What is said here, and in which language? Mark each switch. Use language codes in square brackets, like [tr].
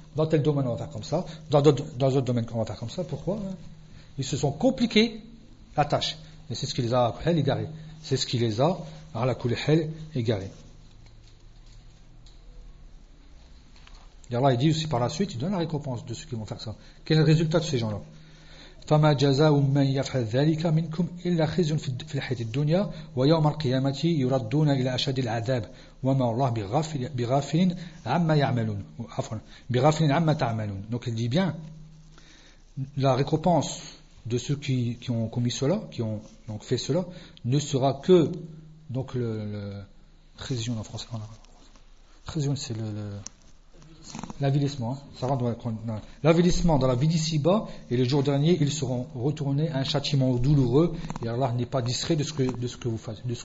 [fr] Dans tel domaine, on va faire comme ça. Dans d'autres domaines, on va faire comme ça. Pourquoi? Ils se sont compliqués la tâche. Et c'est ce qui les a égarés. C'est ce qui les a, égarés. Et Allah, il dit aussi par la suite, il donne la récompense de ceux qui vont faire ça. Quel est le résultat de ces gens-là? [ar] فما جزاء من يفعل ذلك منكم إلا خزي في الحياة الدنيا ويوم القيامة يردون إلى أشد العذاب وما الله بغافل عما يعملون عفوا بغافل عما تعملون. [fr] Donc il dit bien la récompense de ceux qui ont commis cela, qui ont donc fait cela, ne sera que donc le خزي en français, خزي l'avilissement, ça va dans l'avilissement dans la vie d'ici-bas, et le jour dernier ils seront retournés à un châtiment douloureux, et Allah n'est pas distrait de ce que vous faites.